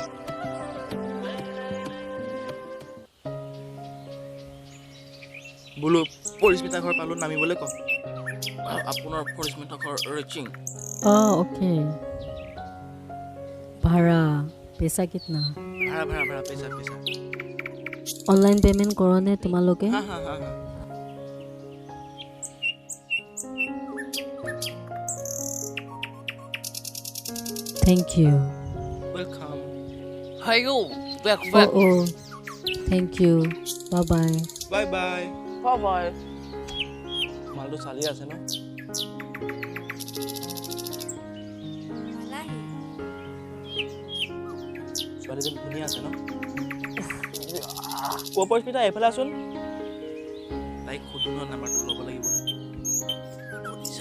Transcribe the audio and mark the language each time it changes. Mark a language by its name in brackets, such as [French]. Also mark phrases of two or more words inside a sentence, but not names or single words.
[Assamese] Bulu, Parismita ঘৰ পালো নামিবলৈ ক আপোনাৰ Parismita ঘৰ reaching. [English] Oh, okay. [Hindi] Bhara, पैसा कितना? भाड़ा पैसा. [English] Online payment [Hindi] करो ने तुम्हालोगे? हाँ. [English] Thank you. Welcome. Hayo, back. Oh. Thank you. Bye. Bye. Bye. [Assamese] মালটো চালি আছে ন ছোৱালীজনী ধুনীয়া আছে ন Parismita এইফালে আছোন তাইক সুধো ন নাম্বাৰটো ল'ব লাগিব সুধিছা